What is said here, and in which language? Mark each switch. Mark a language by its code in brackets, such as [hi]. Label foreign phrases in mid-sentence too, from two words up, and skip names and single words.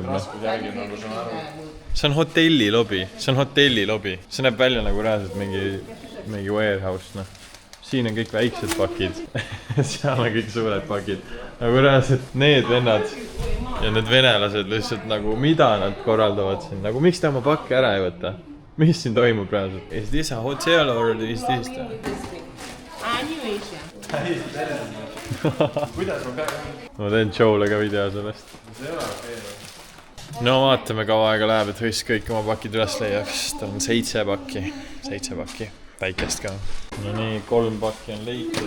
[et] See on hotelli lobi, see näeb välja nagu reaalselt mingi warehouse, noh. Siin on kõik väiksed pakid, seal on kõik suured pakid. Nagu reaalselt need vennad ja need venelased lihtsalt nagu, mida nad korraldavad siin, nagu miks ta oma pakke ära ei võta? Mis siin toimub reaalselt? [en] Is this a hotel or is this? [et] Kuidas ma pean? Ma teen Joe'le ka video sellest. No vaatame, kaua aega läheb, et võiks kõik oma pakid üles leiaks. Tal on 7 pakki, väikest ka. No nii, 3 pakki on leitud.